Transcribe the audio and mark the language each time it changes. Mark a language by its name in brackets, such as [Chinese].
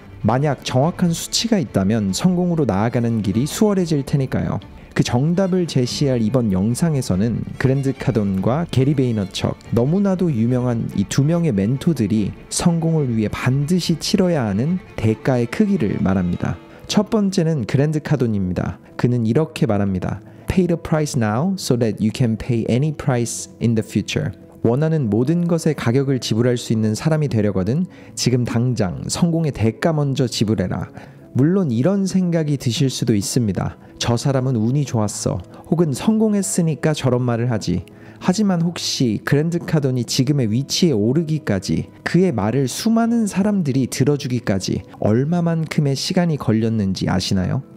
[Korean] 만약 정확한 수치가 있다면 성공으로 나아가는 길이 수월해질 테니까요. 그 정답을 제시할 이번 영상에서는 그랜트 카돈과 게리 베이너척, 너무나도 유명한 이 두 명의 멘토들이 성공을 위해 반드시 치러야 하는 대가의 크기를 말합니다. 첫 번째는 그랜트 카돈입니다. 그는 이렇게 말합니다. [English] Pay the price now so that you can pay any price in the future. [Korean] 원하는 모든 것의 가격을 지불할 수 있는 사람이 되려거든 지금 당장 성공의 대가 먼저 지불해라. 물론 이런 생각이 드실 수도 있습니다. 저 사람은 운이 좋았어. 혹은 성공했으니까 저런 말을 하지. 하지만 혹시 그랜트 카돈이 지금의 위치에 오르기까지 그의 말을 수많은 사람들이 들어주기까지 얼마만큼의 시간이 걸렸는지 아시나요?